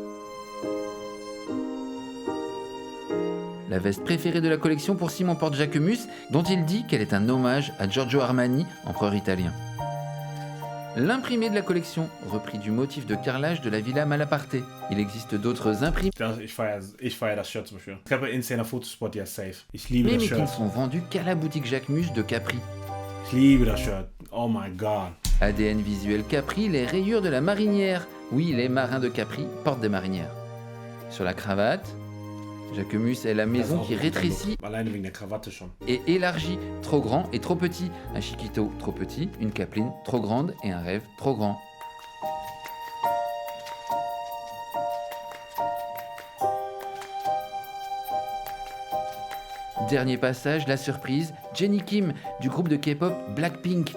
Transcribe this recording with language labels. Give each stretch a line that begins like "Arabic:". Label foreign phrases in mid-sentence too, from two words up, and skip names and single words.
French: La veste préférée de la collection pour Simon Porte-Jacquemus, dont il dit qu'elle est un hommage à Giorgio Armani, empereur italien. l'imprimé de la collection, repris du motif de carrelage de la Villa Malaparte. Il existe d'autres imprimés.
German: Ich feier das Shirt zum Beispiel. Ich habe Instagram Fotospot, ja, safe. Ich liebe das
French: Mais qui ne
German: Shirt.
French: sont vendus qu'à la boutique Jacquemus de Capri.
German: Ich liebe das Shirt.
English: Oh my god.
French: ADN visuel Capri, les rayures de la marinière. Oui, les marins de Capri portent des marinières. Sur la cravate, Jacquemus est la maison qui rétrécit
German: Alleine wegen der Krawatte schon.
French: et élargit. Trop grand et trop petit. Un chiquito trop petit, une capeline trop grande et un rêve trop grand. Dernier passage, la surprise, Jennie Kim, du groupe de K-pop Blackpink.